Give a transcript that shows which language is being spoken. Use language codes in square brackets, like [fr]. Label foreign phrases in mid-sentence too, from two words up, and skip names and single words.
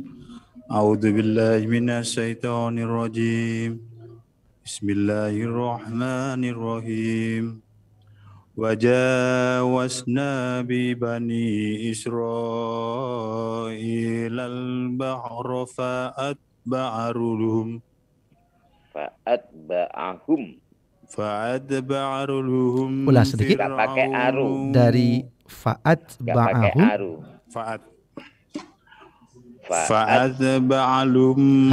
[ar] أعوذ بالله من الشيطان الرجيم. بسم الله الرحمن الرحيم. وجاوزنا ببني إسرائيل البحر فأتبعهم. [id] Ulang sedikit. Gak pakai aru. Dari fa'atba'ahum. [ar] Fa'atba'alum.